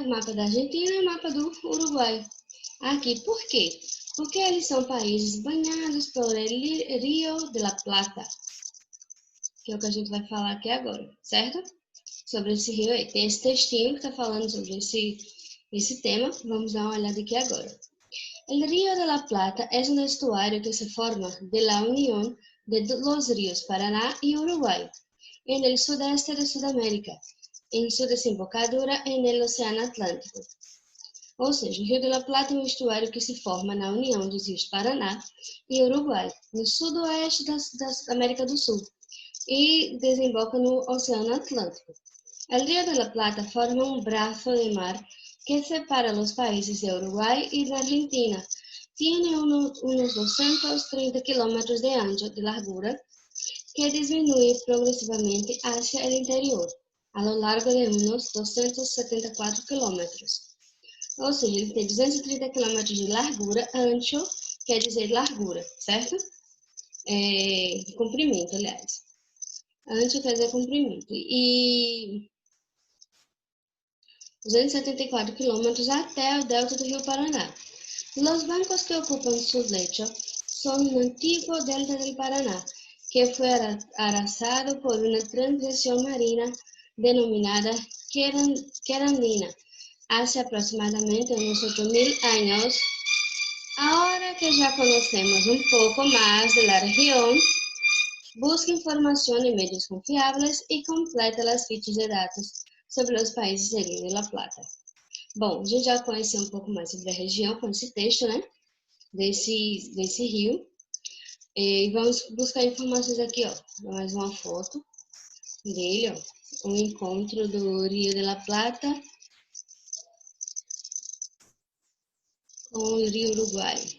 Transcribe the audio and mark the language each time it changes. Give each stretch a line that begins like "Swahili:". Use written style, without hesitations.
Portuguese: O mapa da Argentina e o mapa do Uruguai. Aqui, por quê? Porque eles são países banhados pelo Rio de la Plata, que é o que a gente vai falar aqui agora, certo? Sobre esse rio aí. Tem esse textinho que está falando sobre esse tema. Vamos dar uma olhada aqui agora.
Spanish: El Río de la Plata es un estuario que se forma de la unión de los ríos Paraná y Uruguay en el sudeste de Sudamérica, en su desembocadura en el Océano Atlântico.
Portuguese: Ou seja, o Rio de la Plata é um estuário que se forma na união dos rios Paraná e Uruguai, no sudoeste da América do Sul, e desemboca no Oceano Atlântico.
Spanish: El Río de la Plata forma un brazo de mar que separa los países de Uruguay y de Argentina. Tiene unos 230 kilómetros de ancho de largura que disminuye progresivamente hacia el interior, a lo largo de unos 274 kilómetros.
Portuguese: Ou seja, ele tem 230 quilômetros de largura, ancho quer dizer largura, certo? De comprimento, aliás. Ancho quer dizer comprimento. E 274 quilômetros até o delta do rio Paraná.
Spanish: Los bancos que ocupan su lecho son un antiguo delta del Paraná, que fue arrasado por una transición marina denominada Querandina, hace aproximadamente unos 8.000 años. Ahora que ya conocemos un poco más de la región, busca información en medios confiables y completa las fichas de datos sobre os países do Rio de la Plata.
Portuguese: Bom, a gente já conheceu um pouco mais sobre a região com esse texto, né? Desse rio. E vamos buscar informações aqui, ó. Mais uma foto dele, ó. Um encontro do Rio de la Plata com o Rio Uruguai.